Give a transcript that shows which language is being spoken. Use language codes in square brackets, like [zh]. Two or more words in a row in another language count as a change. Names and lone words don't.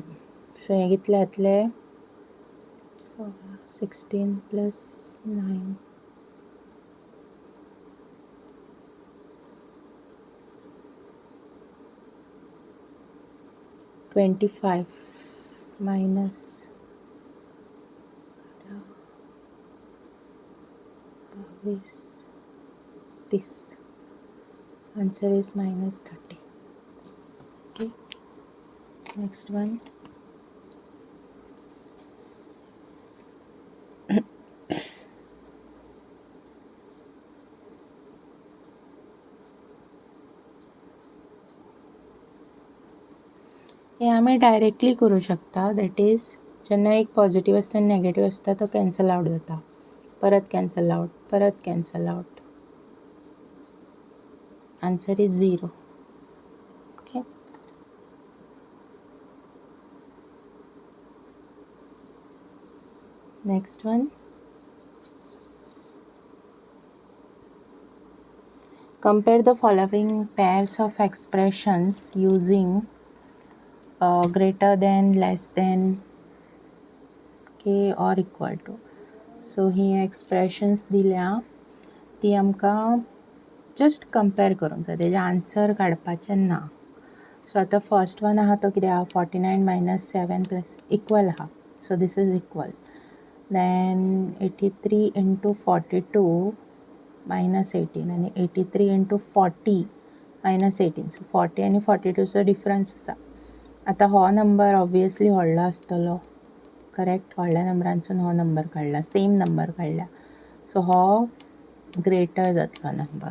[kok] सो हें कितलें जातलें, 16 + 9 25 minus 30. [en] Answer is -30. Okay, next one. [kok] हे आमी डायरेक्टली करूं शकता. [en] that is [kok] जेन्ना एक पॉझिटीव आसता आनी नेगेटीव आसता तो [en] cancel out [kok] जाता, परत [en] cancel out, [kok] परत [en] cancel out. Answer is 0. Okay, next one. Compare the following pairs of expressions using greater than, less than, okay, or equal to. [kok] सो ही एक्सप्रेशन्स दिल्या ती आमकां [en] just compare [kok] करूंक जाय, तेजे आन्सर काडपाचें ना. सो आतां [en] first one [kok] आहा तो कितें आहा, 49 - 7 + इक्वल आहा. [en] So this is equal. Then 83 × 42 - 18 आनी 83 × 40 - 18. [kok] सो 40 आनी 42चो डिफरन्स आसा. आतां हो [en] number obviously [kok] व्हडलो आसतलो, करेक्ट. व्हडल्या नंबरांसून हो नंबर काडला, [en] same number [kok] काडल्या. सो हो ग्रेटर जातलो नंबर.